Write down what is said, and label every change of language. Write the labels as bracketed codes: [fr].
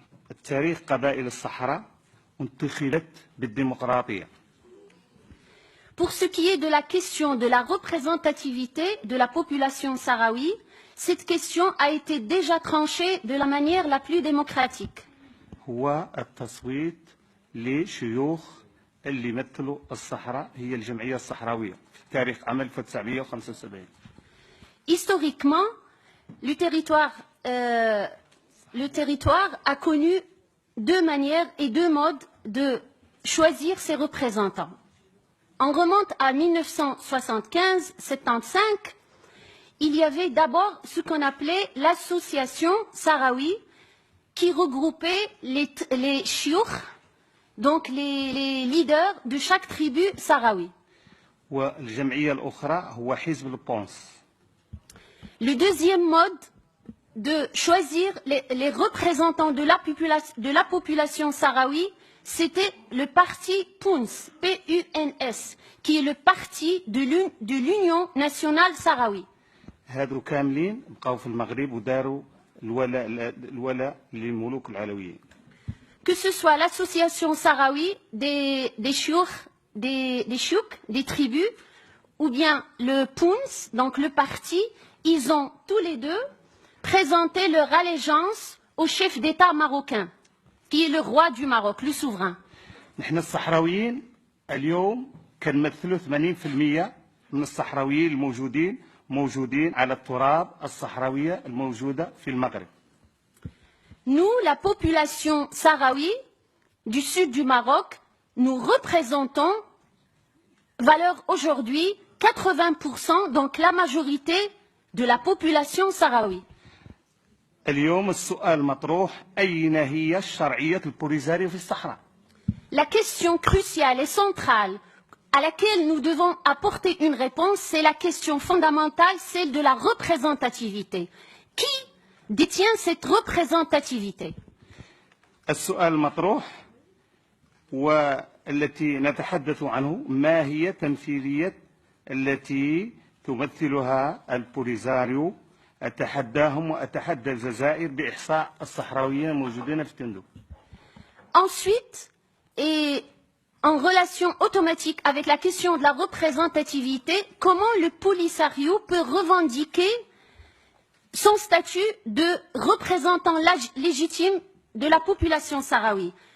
[ar] التاريخ قبائل الصحراء انتخبت بالديمقراطية. [fr] Pour ce qui est de la question de la représentativité de la population sahraoui, cette question a été déjà tranchée de la manière la plus démocratique. [ar] هو التصويت لشيوخ اللي يمثلوا الصحراء هي الجمعية الصحراوية في تاريخ عام 1975. [fr] Historiquement, le territoire a connu deux manières et deux modes de choisir ses représentants. On remonte à 1975-75, il y avait d'abord ce qu'on appelait l'association sahraoui qui regroupait les chiours, donc les leaders de chaque tribu sahraoui. [ar] والجمعية الأخرى هو حزب البونس. [fr] Le deuxième mode de choisir les représentants de la population sahraoui, c'était le parti PUNS, P-U-N-S, qui est le parti de l'Union nationale sahraoui. [ar] هادو كاملين بقاو في المغرب وداروا الولاء للملوك العلويين. [fr] Que ce soit l'association sahraoui des chiours, des chouks, des tribus, ou bien le PUNS, donc le parti, ils ont tous les deux présenté leur allégeance au chef d'État marocain, qui est le roi du Maroc, le souverain. [ar] نحن الصحراويين اليوم كنمثلوا 80% من الصحراويين موجودين على التراب الصحراوية الموجودة في المغرب. [fr] Nous, la population sahraoui du sud du Maroc, nous représentons, valeur aujourd'hui, 80%, donc la majorité de la population sahraoui. [ar] اليوم السؤال مطروح أين هي الشرعية البوليزاريو في الصحراء؟ [fr] La question cruciale et centrale à laquelle nous devons apporter une réponse, c'est la question fondamentale, celle de la représentativité. Qui détient cette représentativité? [ar] السؤال المطروح والتي نتحدث عنه ما هي التمثيلية التي تمثلها البوليزاريو؟ أتحداهم وأتحدى الجزائر بإحصاء الصحراويين الموجودين في تندو. [fr] Ensuite, et en relation automatique avec la question de la représentativité, comment le Polisario peut revendiquer son statut de représentant légitime de la population sahraoui?